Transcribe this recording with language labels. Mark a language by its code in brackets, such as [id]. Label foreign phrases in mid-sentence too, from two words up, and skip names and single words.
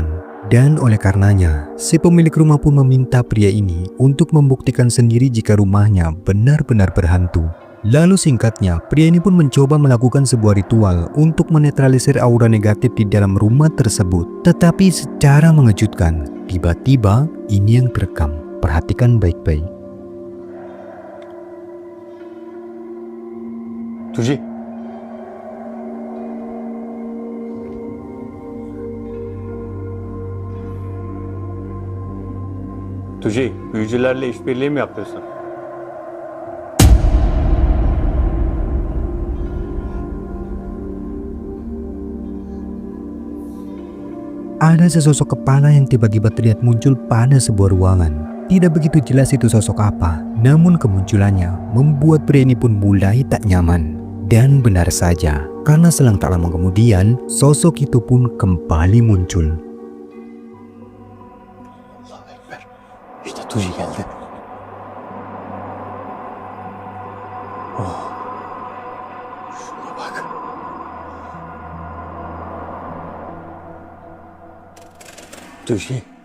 [id] Dan oleh karenanya, si pemilik rumah pun meminta pria ini untuk membuktikan sendiri jika rumahnya benar-benar berhantu. Lalu singkatnya, pria ini pun mencoba melakukan sebuah ritual untuk menetralisir aura negatif di dalam rumah tersebut. Tetapi secara mengejutkan, tiba-tiba ini yang terekam. Perhatikan baik-baik. [tr] Tuji. Tuji, büyücülerle işbirliği mi yapıyorsun? [id] Ada sesosok kepala yang tiba-tiba terlihat muncul pada sebuah ruangan. Tidak begitu jelas itu sosok apa, namun kemunculannya membuat pria ini pun mulai tak nyaman. Dan benar saja, karena selang tak lama kemudian, sosok itu pun kembali muncul. [ar] الله أكبر. [tr] İşte Tuji geldi. Oh. Şuna bak. Tuji.